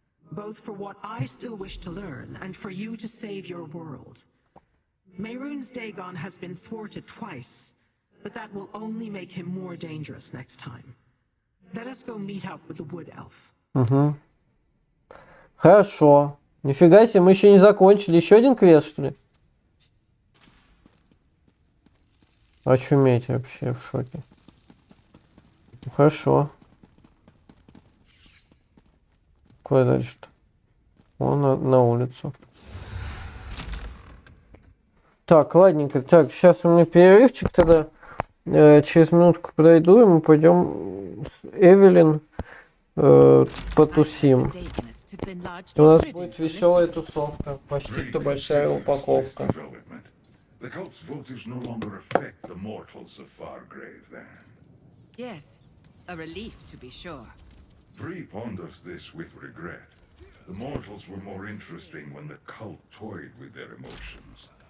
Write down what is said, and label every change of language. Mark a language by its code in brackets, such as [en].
[en] Both for what I still wish to learn, and for you to save your world. Mehrunes Dagon has been thwarted twice, but that will only make him more dangerous next time. Let us go meet up with the wood elf. [ru] Хорошо. Нифига себе, мы еще не закончили. Еще один квест, что ли? Очуметь вообще, в шоке. Ну, хорошо. Куда дальше-то? Вон на улицу. Так, ладненько. Так, сейчас у меня перерывчик тогда. Через минутку подойду, и мы пойдем с Эвелин потусим. У нас будет веселая тусовка. Почти-то большая упаковка. [en] The cult's voters no longer affect the mortals of Fargrave, then. Yes, a relief to be sure. Bree ponders this with regret. The mortals were more interesting when the cult toyed with their emotions.